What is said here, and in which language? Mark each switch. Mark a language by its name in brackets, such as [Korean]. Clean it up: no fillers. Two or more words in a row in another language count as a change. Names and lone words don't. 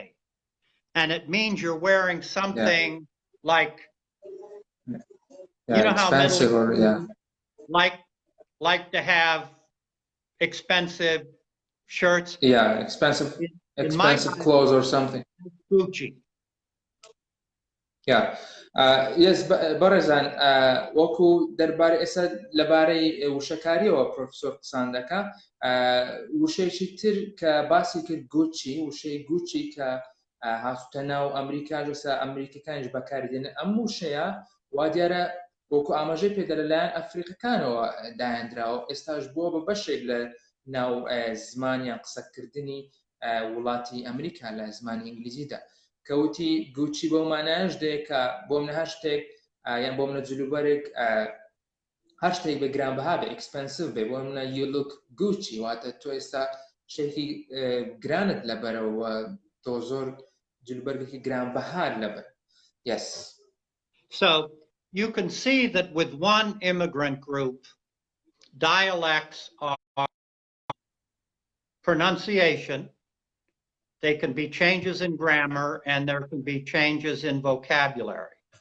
[English] And it means you're wearing something like, you know how expensive or like to have expensive shirts. Yeah, expensive clothes or something. Gucci. Yeah. Yes, [Central Kurdish] بەڕێزان وەکو دەربارەی ئێستا لەبارەی وشەکاریەوە پرۆفیسۆر قسان دەکا وشەیەکی تر کە باسی کرد گوچی وشەی گوچی کە هاتوتە ناو ئەمریکا لەسا ئەمریکەکانیش بەکاردێنن ئەم وشەیە وا دیارە وەکو ئاماژەی پێدە لەلایەن ئەفریقەکانەوە داهێنراوە ئێستاش بووە بە بەشێک لە ناو زمانیان قسەکردنی وڵاتی ئەمریکا لە زمانی ئینگلیزیدا کەوتی گوچی بۆ مانایش دێ کە بۆ منە هەر شتێک یان بۆ منە جلوبەرێک هەر شتێک بە گرانبەها بێ ئەکسپەنسیڤ بێ بۆ منە [English] you look Gucci [Central Kurdish] واتە تۆ ئێستا شتێکی گرانت لەبەرەوە تۆ زۆر جلوبەرێکی گرانبەهات لەبەر. [English] Yes. So you can see that with one immigrant group, dialects are pronunciation. They can be changes in grammar and there can be changes in vocabulary.